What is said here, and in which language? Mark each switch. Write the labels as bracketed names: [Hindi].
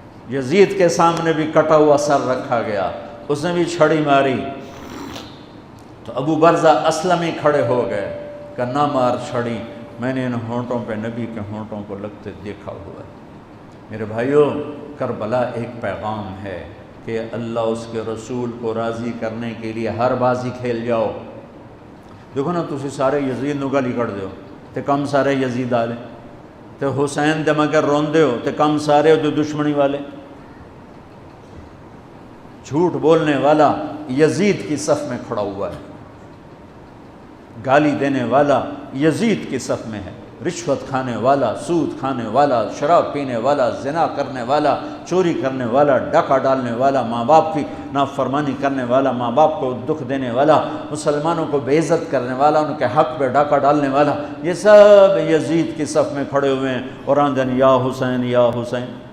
[Urdu] یزید کے سامنے بھی کٹا ہوا سر رکھا گیا، اس نے بھی چھڑی ماری تو ابو برزہ اسلمی کھڑے ہو گئے کہ نہ مار چھڑی، میں نے ان ہونٹوں پہ نبی کے ہونٹوں کو لگتے دیکھا ہوا ہے. میرے بھائیوں، کربلا ایک پیغام ہے کہ اللہ اس کے رسول کو راضی کرنے کے لیے ہر بازی کھیل جاؤ. [Punjabi] دیکھو نا، تسی سارے یزید نو گالی کر دیو تے کم سارے یزید آلے، تے حسین دے مگر روندے ہو تے کم سارے ہو دشمنی والے. [Urdu] جھوٹ بولنے والا یزید کی صف میں کھڑا ہوا ہے، گالی دینے والا یزید کی صف میں ہے، رشوت کھانے والا، سود کھانے والا، شراب پینے والا، زنا کرنے والا، چوری کرنے والا، ڈاکہ ڈالنے والا، ماں باپ کی نافرمانی کرنے والا، ماں باپ کو دکھ دینے والا، مسلمانوں کو بے عزت کرنے والا، ان کے حق پہ ڈاکہ ڈالنے والا، یہ سب یزید کی صف میں کھڑے ہوئے ہیں اور آندن یا حسین یا حسین.